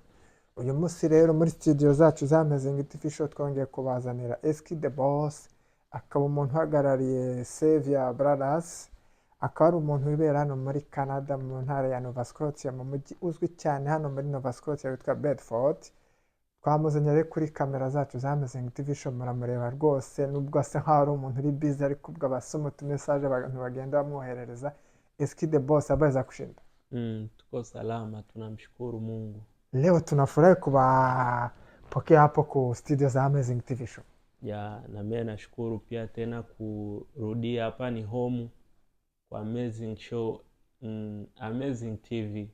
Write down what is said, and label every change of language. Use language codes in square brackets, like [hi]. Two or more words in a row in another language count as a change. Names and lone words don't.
[rw] Uyu munsi rero muri studio zacu za Amazing TV Show twongeye kubazanira Eski the Boss, akaba umuntu uhagarariye Savior Brothers, akaba ari umuntu wibera hano muri Canada mu ntara ya Nova Scotia, mu mujyi uzwi cyane hano muri Nova Scotia witwa Bedford. Twamuzanye rero kuri kamera zacu za Amazing TV Show, muramureba rwose nubwo asa nkaho ari umuntu uri busy, ariko ubwo abasoma utumessage abantu bagenda bamwoherereza. Eski the Boss, [sw] habari za kushinda? Tuko salama, tunamshukuru Mungu. Leo tunafurahi kuwapokea hapo ku studio za Amazing TV Show. Ya, na mimi nashukuru pia tena kurudia hapa, ni home kwa Amazing Show, Amazing TV.